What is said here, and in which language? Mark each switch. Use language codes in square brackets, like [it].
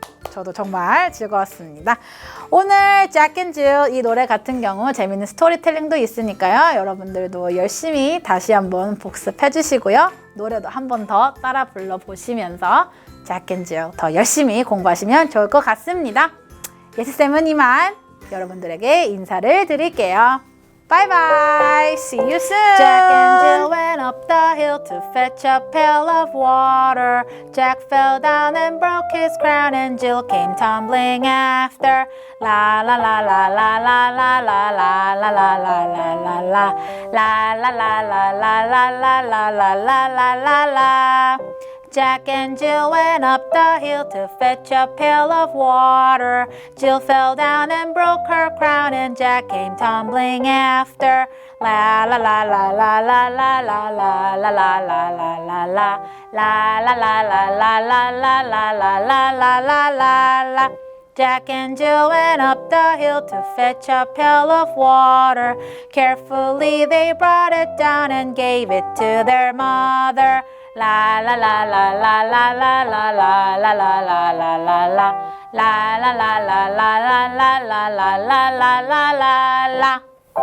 [ko] 저도 정말 즐거웠습니다. 오늘 잭 앤 질 이 노래 같은 경우 재밌는 스토리텔링도 있으니까요. 여러분들도 열심히 다시 한번 복습해 주시고요. 노래도 한 번 더 따라 불러보시면서 잭 앤 질 더 열심히 공부하시면 좋을 것 같습니다. 예스쌤은 이만 여러분들에게 인사를 드릴게요. [en] Bye bye. See you soon. Jack and Jill went up the hill to fetch a pail of water. Jack fell down and broke his crown, and Jill came tumbling after. La la la la la la la la la la la la la la la la la la la la la la la la la la la. Jack and Jill went up the hill to fetch a pail of water. Jill fell down and broke her crown, and Jack came tumbling after. La la la la la la la la la la la la la la la la la la la la la la la la la la la la. Jack and Jill went up the hill to fetch a pail of water. Carefully they brought it down and gave it to their mother. La la la la la la la la la la la la la la la la la la la la la la la la la la la la